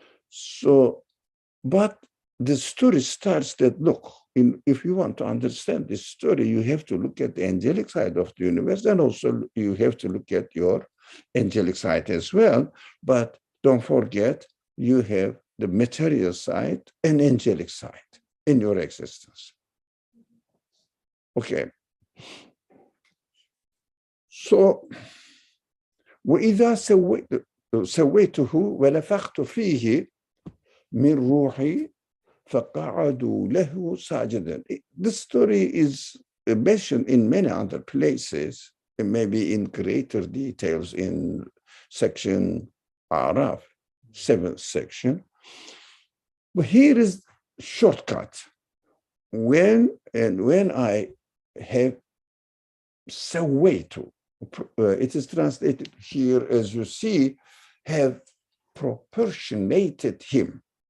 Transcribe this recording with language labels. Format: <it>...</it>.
<en>So, but the story starts that, look, if you want to understand this story, you have to look at the angelic side of the universe, and also you have to look at your angelic side as well. But don't forget, you have the material side and angelic side in your existence. Okay. So,</en> <ar>وإذا سويته ونفخت فيه من روحي فقعدوا له ساجدا.</ar> <en>This story is mentioned in many other places, and maybe in greater details in section Araf, 7th section. But here is shortcut. When I have سويته, it is translated here as you see, have proportionated him.</en>